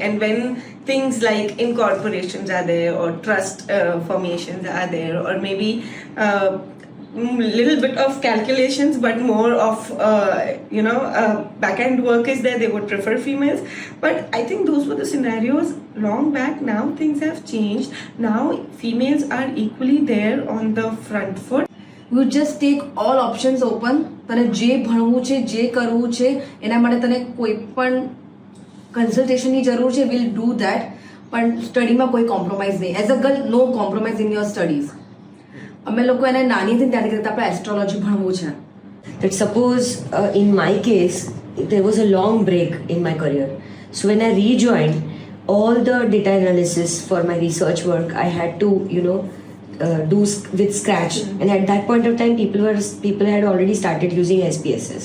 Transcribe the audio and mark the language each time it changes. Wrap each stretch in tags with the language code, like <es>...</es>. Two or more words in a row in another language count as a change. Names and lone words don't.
<en>And when things like incorporations are there, or trust formations are there, or maybe little bit of calculations, but more of back-end work is there, they would prefer females. But I think those were the scenarios long back. Now things have changed. Now females are equally there on the front foot. You just take all options open.</en> <gu>તને જે ભણવું છે, જે કરવું છે, એના માટે તને કોઈ પણ કન્સલ્ટેશનની જરૂર છે,</gu> <en>we'll do that.</en> <gu>પણ સ્ટડીમાં કોઈ કોમ્પ્રોમાઇઝ નહીં.</gu> <en>as a girl, no compromise in your studies.</en> <gu>અમે લોકો એને નાની હતી ત્યારે કહેતા આપણે એસ્ટ્રોલોજી ભણવું છે.</gu> <en>That suppose in my case, there was a long break in my career. So when I rejoined, all the data analysis for my research work, I had to, do with Scratch. And at that point of time, people had already started using SPSS.</en>